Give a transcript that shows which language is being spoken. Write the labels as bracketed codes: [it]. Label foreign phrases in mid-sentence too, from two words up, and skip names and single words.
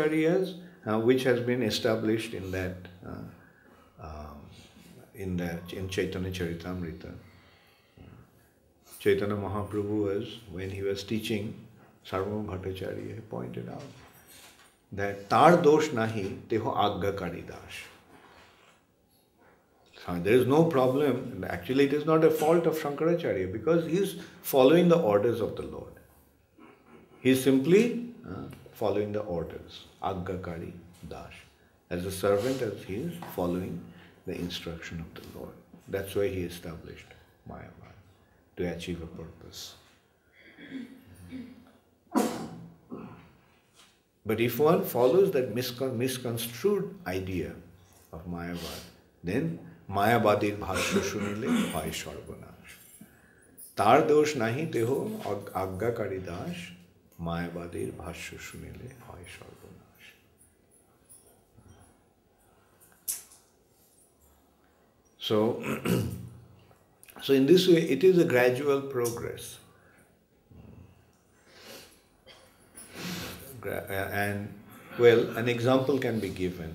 [en] Shankaracharya's which has been established in that in Chaitanya Charitamrita. Chaitanya Mahaprabhu was, when he was teaching Sarvabhauma Bhattacharya, he pointed out that [bn] তার দোষ নাহি তেঁহো আজ্ঞাকারী দাস. [en] So there is no problem. Actually, it is not a fault of Shankaracharya because he is following the orders of the Lord. He is simply following the orders, [bn] আজ্ঞাকারী দাস. [en] As a servant, as he is following the instruction of the Lord. That's why he established Mayavad, to achieve a purpose. But if one follows that misconstrued idea of Mayavad, then [bn] মায়াবাদীর ভাষ্য শুনিলে ভাই সর্বনাশ. তার দোষ নাহি তেঁহো আজ্ঞাকারী দাস, মায়াবাদীর ভাষ্য শুনিলে ভাই সর্বনাশ. [en] So in this way, it is a gradual progress. And, well, an example can be given.